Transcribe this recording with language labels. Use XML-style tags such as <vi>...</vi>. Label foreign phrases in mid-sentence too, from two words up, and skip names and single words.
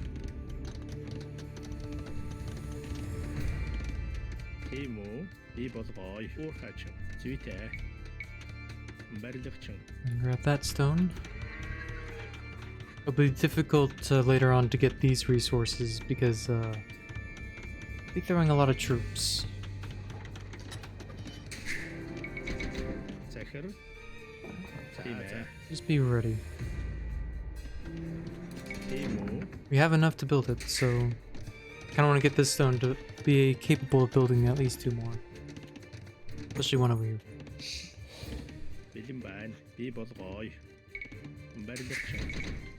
<mn>Тийм үү? Би болгоё. Уурхаачин. Зүйтэй. Барилгачин.</mn> <en>And grab that stone. It'll be difficult later on to get these resources because I'll be throwing a lot of troops.</en> <mn>Захир. Тийм ээ.</mn> <en>Just be ready.</en> <mn>Тийм үү?</mn> <en>We have enough to build it, so kind of want to get this stone to be capable of building at least 2 more. Especially one over here.</en> <mn>Бэлэн байна. Би болгоё. Барилгачин.</mn>